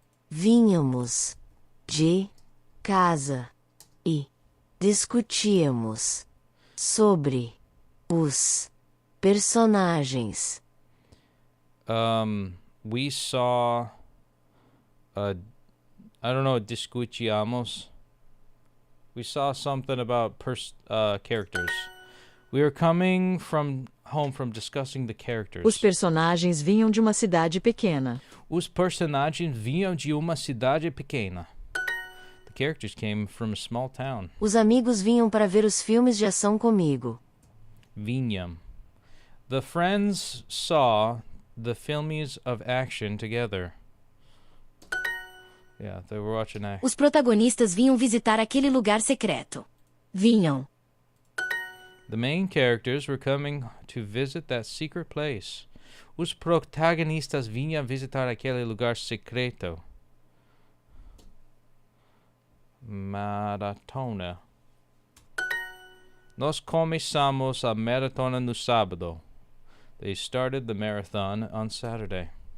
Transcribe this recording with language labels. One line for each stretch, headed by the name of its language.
Portuguese: Vínhamos de casa e discutíamos sobre os personagens.
English: We saw I don't know,
Portuguese: discutíamos.
English: We saw something about characters. We were coming home from discussing the characters.
Portuguese: Os personagens vinham de uma cidade pequena. Os personagens vinham de uma cidade pequena.
English: The characters came from a small town.
Portuguese: Os amigos vinham para ver os filmes de ação comigo. Vinham.
English: The friends saw the films of action together. Yeah, they were watching action.
Portuguese: Os protagonistas vinham visitar aquele lugar secreto. Vinham.
English: The main characters were coming to visit that secret place.
Portuguese: Os protagonistas vinham visitar aquele lugar secreto. Maratona. Nós começamos a maratona no sábado.
English: They started the marathon on Saturday.